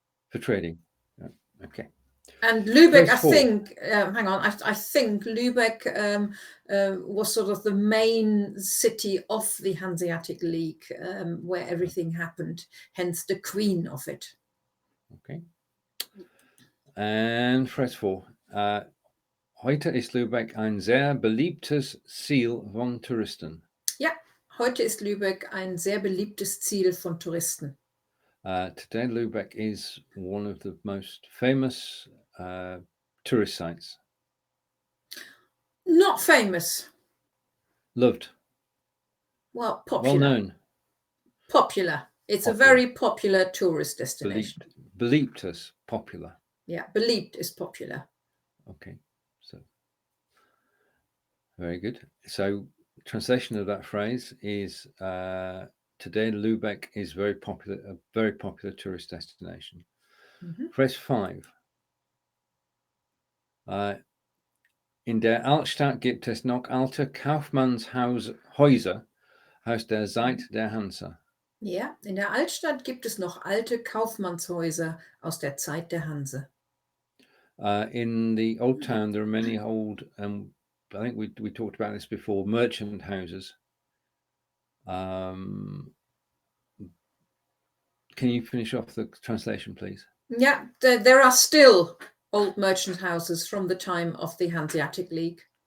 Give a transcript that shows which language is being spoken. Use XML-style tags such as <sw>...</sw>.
<en>For trading. Okay. And Lübeck, I think, hang on, I think Lübeck was sort of the main city of the Hanseatic League, where everything happened, hence the queen of it. Okay. And phrase 4.</en> <de>Heute ist Lübeck ein sehr beliebtes Ziel von Touristen. Ja, heute ist Lübeck ein sehr beliebtes Ziel von Touristen.</de> <en>Today, Lübeck is one of the most famous tourist sites. Not famous. Loved. Well, popular. Well known. Popular. It's a very popular tourist destination. Beliebtes, popular. Yeah, beliebt is popular. Okay, so very good. So translation of that phrase is today Lübeck is a very popular tourist destination. Phrase 5.</en> <de>In der Altstadt gibt es noch alte Kaufmannshäuser aus der Zeit der Hanse. Ja, in der Altstadt gibt es noch alte Kaufmannshäuser aus der Zeit der Hanse.</de> <en>In the old town, there are many old, I think we talked about this before, merchant houses. Can you finish off the translation, please? Yeah, there are still old merchant houses from the time of the Hanseatic League.</en>